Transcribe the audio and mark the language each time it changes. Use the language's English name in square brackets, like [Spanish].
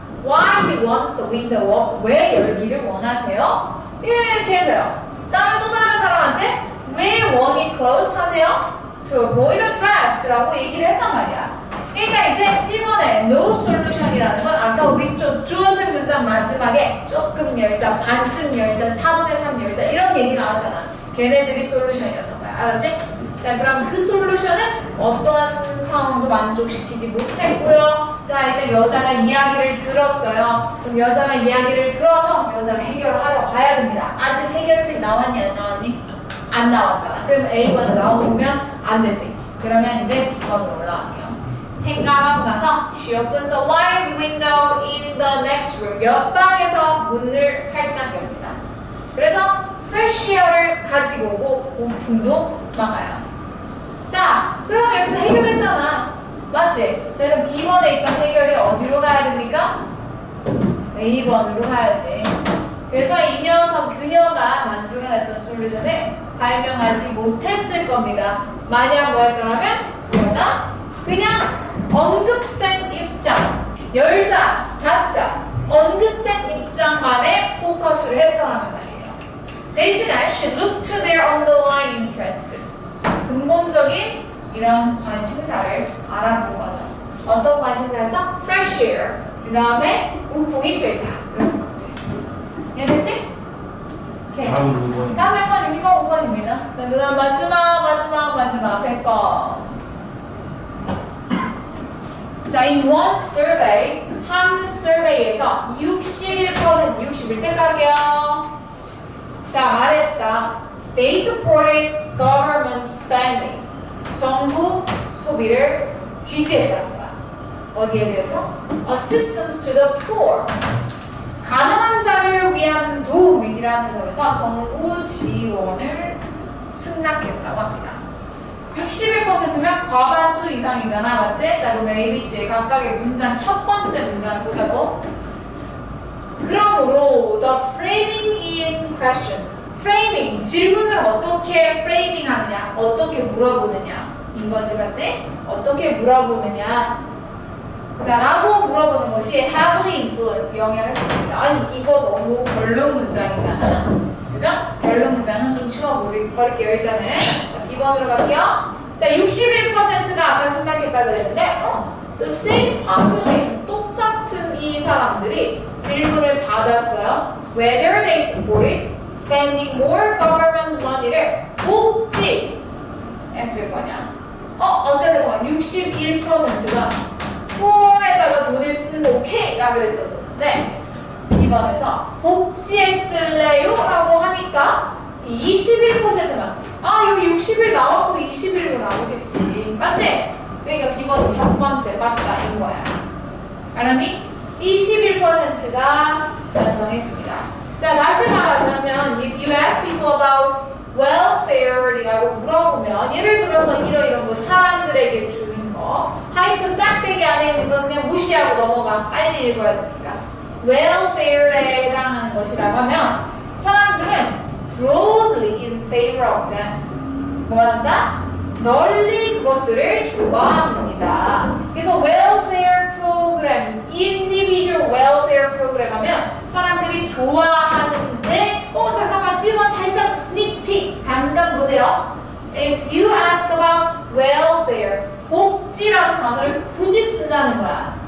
[English] Why he wants the window up? [Korean] 왜 열기를 원하세요? 이렇게 해서요. 다음에 또 다른 사람한테 왜 [English] want it closed [Korean] 하세요? [English] To avoid a draft [Korean] 라고 얘기를 했단 말이야. 그러니까 이제 C번에 [English] no solution [Korean] 이라는 건 아까 위쪽 주어진 문장 마지막에 조금 열자, 반쯤 열자, 4분의 3 열자 이런 얘기 나왔잖아. 걔네들이 솔루션이었던 거야. 알았지? 자, 그럼 그 솔루션은 어떠한 상황도 만족시키지 못했고요. 자, 일단 여자가 이야기를 들었어요. 그럼 여자가 이야기를 들어서 여자가 해결하러 가야 됩니다. 아직 해결책 나왔니 안 나왔니? 안 나왔잖아. 그럼 A번에 나오면 안 되지. 그러면 이제 B번으로 올라갈게요. 생각하고 나서 [English] she opens a wide window in the next room. [Korean] 옆방에서 문을 활짝 엽니다. 그래서 fresh air를 가지고 오고 우풍도 막아요. 자, 그럼 여기서 해결했잖아. 맞지? 자, 그럼 B번에 있던 해결이 어디로 가야 됩니까? A번으로 가야지. 그래서 이 녀석, 그녀가 만들어냈던 솔루션을 발명하지 못했을 겁니다. 만약 뭐였더라면 그녀가 그냥 언급된 입장, 열자, 닫자, 언급된 입장만에 포커스를 했더라면 말이에요. 대신에 [English] she looked to their underlying interest. [Korean] 근본적인 이런 관심사를 알아본 거죠. 어떤 관심사에서? fresh air. 그 다음에 우풍이 싫다. 이해됐지? 오케이. 다음 5번입니다. 다음 1번 이거 5번입니다. 자, 그 다음 마지막 100번. 자, [English] in one survey, [Korean] 한 survey에서 61% 체크할게요. 자, 말했다. [English] They supported government spending. [Korean] 정부 소비를 지지했다는 거야. 어디에 대해서? [English] Assistance to the poor. [Korean] 가난한 자를 위한 도움이라는 점에서 정부 지원을 승낙했다고 합니다. 61%면 과반수 이상이잖아, 맞지? 자, 그럼 ABC 각각의 문장 첫 번째 문장을 보자고. 그러므로 [English] the framing in question, [Korean] framing 질문을 어떻게 framing 하느냐, 어떻게 물어보느냐 인 거지, 맞지? 어떻게 물어보느냐. 자, 라고 물어보는 것이 [English] heavily influence, [Korean] 영향을 미칩니다. 아니, 이거 너무 결론 문장이잖아. 그죠? 결론 문장은 좀 치워버릴게요, 일단은. 자, B번으로 갈게요. 자, 61%가 아까 승낙했다 그랬는데, [English] the same population, [Korean] 똑같은 이 사람들이 질문을 받았어요. [English] Whether they supported spending more government money를 [Korean] 복지 했을 거냐. 아까 잠깐만, 61%가 poor에다가 돈을 쓰는 거 오케이 라 그랬었는데 2번에서 복지했을래요? 라고 하니까 21%만 여기 60일 나왔고 21로 나오겠지, 맞지? 그러니까 B번이 첫 번째 맞다 인 거야. 알았니? 21%가 찬성했습니다. 자, 다시 말하자면 [English] if you ask people about welfare [Korean] 이라고 물어보면 예를 들어서 이런 거 사람들에게 주는 거 하이픈 짝대기 안에 있는 거 그냥 무시하고 넘어가. 빨리 읽어야 되니까. welfare에 해당하는 것이라고 하면 사람들은 [English] broadly in favor of them. [Korean] 뭐란다? 널리 그것들을 좋아합니다. 그래서 welfare program, [English] individual welfare program [Korean] 하면 사람들이 좋아하는데 잠깐만 C번 살짝 [English] sneak peek [Korean] 잠깐 보세요. [English] If you ask about welfare, [Korean] 복지라는 단어를 굳이 쓴다는 거야.